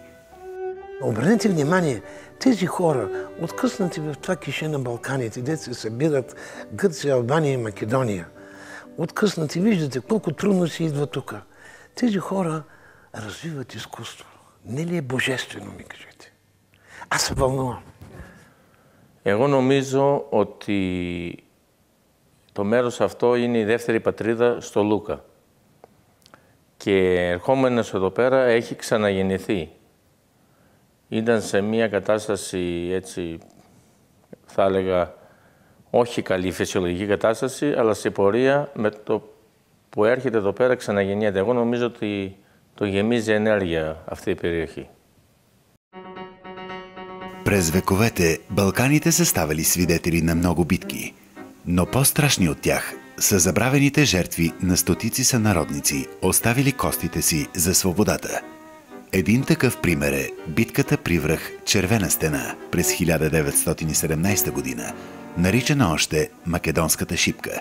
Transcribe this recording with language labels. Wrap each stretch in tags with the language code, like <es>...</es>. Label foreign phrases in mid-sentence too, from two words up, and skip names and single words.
<bg>Обърнете внимание, тези хора, откъснати в това кише на Балканите, дето се събират Гърция, Албания и Македония, откъснати, виждате колко трудно си идва тук. Тези хора развиват изкуство. Не ли е божествено, ми кажете? Аз се вълнувам.</bg> <el>Εγώ νομίζω ότι το μέρος αυτό είναι η δεύτερη πατρίδα στο Λούκα. Και ερχόμενος εδώ πέρα έχει ξαναγεννηθεί. Ήταν σε μια κατάσταση έτσι, θα έλεγα, όχι καλή φυσιολογική κατάσταση, αλλά σε πορεία με το που έρχεται εδώ πέρα ξαναγεννιέται. Εγώ νομίζω ότι το γεμίζει ενέργεια αυτή η περιοχή.</el> <bg>През вековете Балканите са ставали свидетели на много битки, но по-страшни от тях са забравените жертви на стотици сънародници, оставили костите си за свободата. Един такъв пример е битката при връх Червена стена през 1917 година, наричана още Македонската шипка.</bg>